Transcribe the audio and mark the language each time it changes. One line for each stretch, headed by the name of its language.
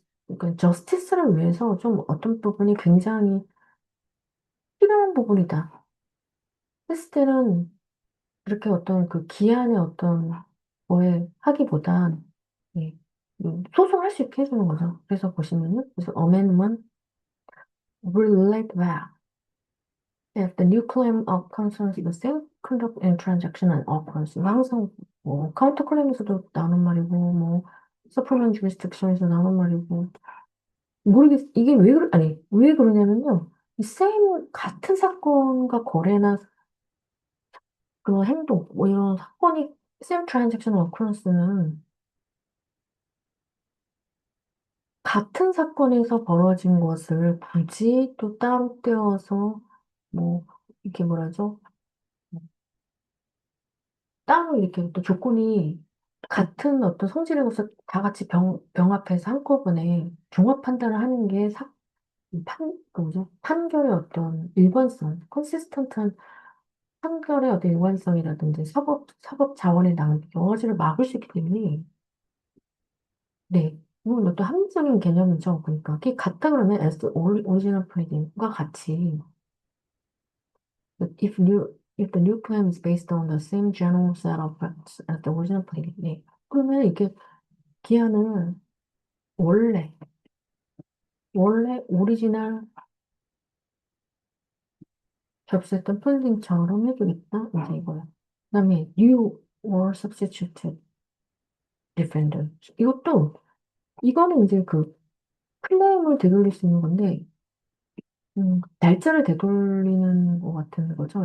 Korean: 그러니까 저스티스를 위해서 좀 어떤 부분이 굉장히 필요한 부분이다. 했을 때는 그렇게 어떤 그 기한의 어떤 거에 하기보단 예, 소송할 수 있게 해주는 거죠. 그래서 보시면은 그래서
English: amendment relate back if the new claim of concerns the same conduct and transaction and occurs.
Korean: 이거 항상 뭐 카운터 클레임에서도 나오는 말이고 뭐 supplement jurisdiction에서 나오는 말이고 모르겠 이게 아니 왜 그러냐면요. 이 same 같은 사건과 거래나 그런 행동 뭐 이런 사건이
English: same transaction occurrence
Korean: 는 같은 사건에서 벌어진 것을 굳이 또 따로 떼어서 뭐 이렇게 뭐라죠? 따로 이렇게 또 조건이 같은 어떤 성질의 것을 다 같이 병합해서 한꺼번에 종합 판단을 하는 게 그 뭐죠? 판결의 어떤 일관성, 컨시스턴트한 판결의 어떤 일관성이라든지 사법 자원의 낭비, 여러 가지를 막을 수 있기 때문에 네. 이건 어떤 합리적인 개념이죠. 그러니까 그게 같다 그러면
English: as original pleading과 같이 if the new claim is based on the same general set of facts as the original pleading, 네.
Korean: 그러면 이게 기한을 원래 오리지널 접수했던 플딩처럼 해주겠다 이제 이거야. 그다음에
English: new or substituted defender
Korean: 이것도 이거는 이제 그 클레임을 되돌릴 수 있는 건데 날짜를 되돌리는 것 같은 거죠.